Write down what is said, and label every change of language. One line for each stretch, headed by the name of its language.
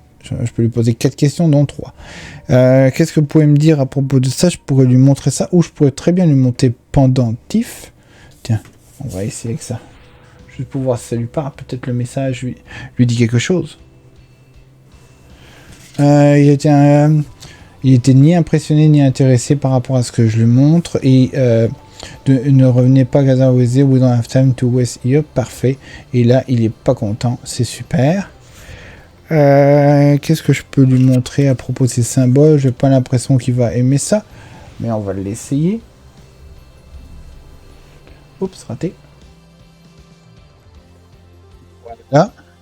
French: Je peux lui poser 4 questions, dont 3. Qu'est-ce que vous pouvez me dire à propos de ça? Je pourrais lui montrer ça, ou je pourrais très bien lui monter pendentif. Tiens, on va essayer avec ça. Juste pour voir si ça lui parle. Peut-être le message lui dit quelque chose. Il était ni impressionné ni intéressé par rapport à ce que je lui montre. Et ne revenez pas
English: Gaza Weze, we don't have time to waste here.
French: Parfait. Et là, il est pas content. C'est super. Qu'est-ce que je peux lui montrer à propos de ces symboles? J'ai pas l'impression qu'il va aimer ça, mais on va l'essayer. Oups, raté. Voilà.